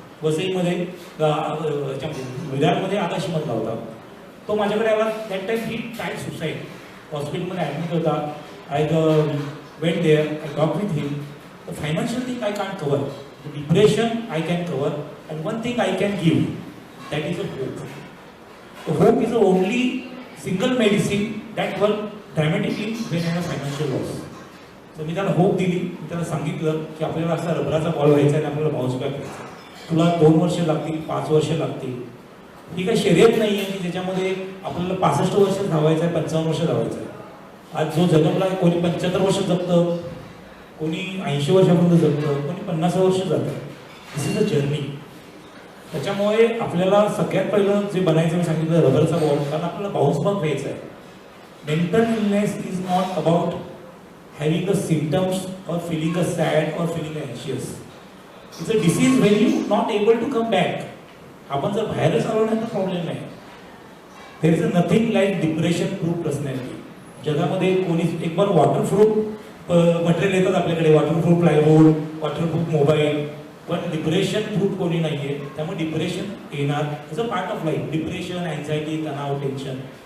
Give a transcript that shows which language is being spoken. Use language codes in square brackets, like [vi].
[mr] वसईमध्ये विरारमध्ये आकाशीमधला होता. तो माझ्याकडे आला. [en] That time he tried suicide. [mr] हॉस्पिटलमध्ये ॲडमिट होता. [en] I went there, I talk with him. The financial thing I can cover, the depression I can cover, and one thing I can give, that is a hope. So hope is the only single medicine that works dramatically when you have financial loss. [mr] So मी त्याला hope दिली. मी त्याला सांगितलं की आपल्याला असा रबराचा ball व्हायचा आणि आपल्याला बाउन्स बॅक व्हायचा. तुला 2 वर्ष लागतील, 5 वर्ष लागतील. ही काही शर्यत नाही आहे की ज्याच्यामध्ये आपल्याला 65 वर्ष धावायचं आहे, 55 वर्ष धावायचं आहे. आज जो जन्मला आहे, कोणी 75 वर्ष जगतं, कोणी 80 वर्षापर्यंत जगतं, कोणी 50 वर्ष जातं. [en] This is a journey. [mr] त्याच्यामुळे आपल्याला सगळ्यात पहिलं जे बनायचं मी सांगितलं रबरचा बॉल, कारण आपल्याला बाउन्स बॅक व्हायचं आहे. [en] Mental illness is not about having the symptoms और feeling अ sad और feeling अँशियस. It's a disease when you not able to come back. [mr] आपण जर बाहेरच आलो नाही तर प्रॉब्लेम नाही. [en] There is a nothing like depression proof personality. [mr] जगामध्ये कोणी एक बार वॉटरप्रूफ मटेरियल येतात आपल्याकडे, वॉटरप्रूफ प्लायवूड, वॉटरप्रूफ मोबाईल, पण डिप्रेशन प्रूफ कोणी नाहीये. त्यामुळे डिप्रेशन येणार. [en] Is a part of life. [mr] Depression, anxiety, तणाव, टेन्शन